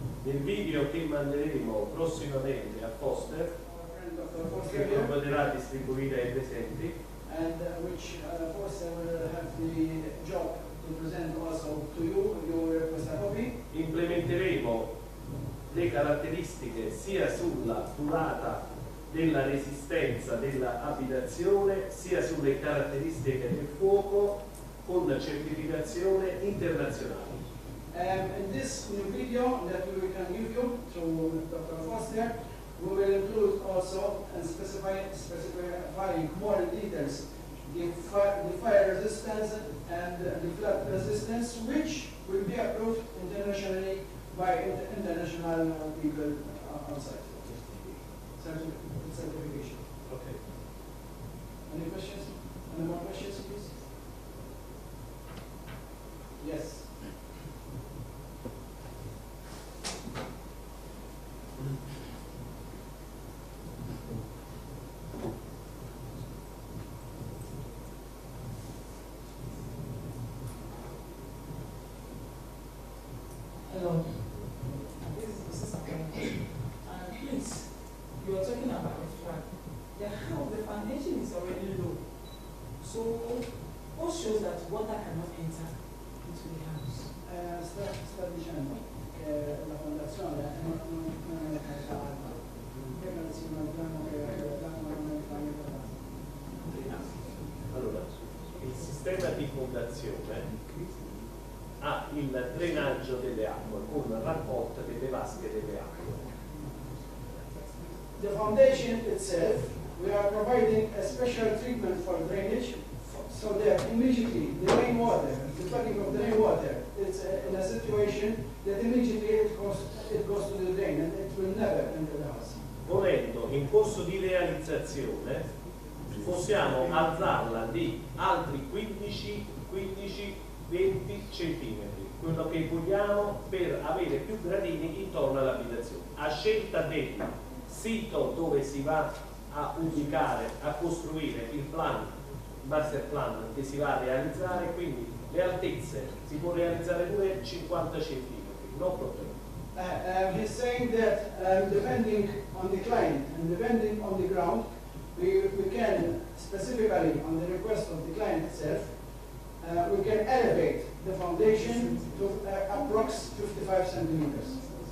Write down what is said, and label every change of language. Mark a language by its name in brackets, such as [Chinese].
[Italian] Nel video che manderemo prossimamente a Foster, che potrà distribuire ai presenti, [English] and which Foster will have the job to present also to you, you will request a copy. [Italian] implementeremo le caratteristiche sia sulla durata della resistenza dell'abitazione sia sulle caratteristiche del fuoco con certificazione internazionale. [English] In this new video that we can give you through Dr. Foster, We will include also and specifying more details the fire resistance and the flood resistance, which will be approved internationally by international people outside. Certification. Okay. Any questions? Any more questions, please? Yes. Hello. This is Mrs. Akane. Please, you are talking about the flood. The house, the foundation is already low. So, what shows that water cannot enter into the house? [Italian] Sta dicendo che la fondazione non è calata, perché non si immaginiamo che l'acqua non fa niente. Allora, il sistema di fondazione ha il drenaggio delle acque con raccolta delle vasche delle acque. [English] The foundation itself, we are providing a special treatment for drainage, so that immediately the rainwater, the flooding of the rainwater, it's in a situation that immediately it goes to the drain and it will never enter the house. [Italian] Volendo, in corso di realizzazione, possiamo alzarla di altri 15-20 centimetri, quello che vogliamo per avere più gradini intorno all'abitazione. A scelta del sito dove si va a ubicare, a costruire il master plan che si va a realizzare, quindi le altezze si può realizzare pure 50 centimetri, no problema. [English] He's saying that depending on the client and depending on the ground, we can specifically on the request of the client itself, we can elevate the foundation to approx 55 centimeters.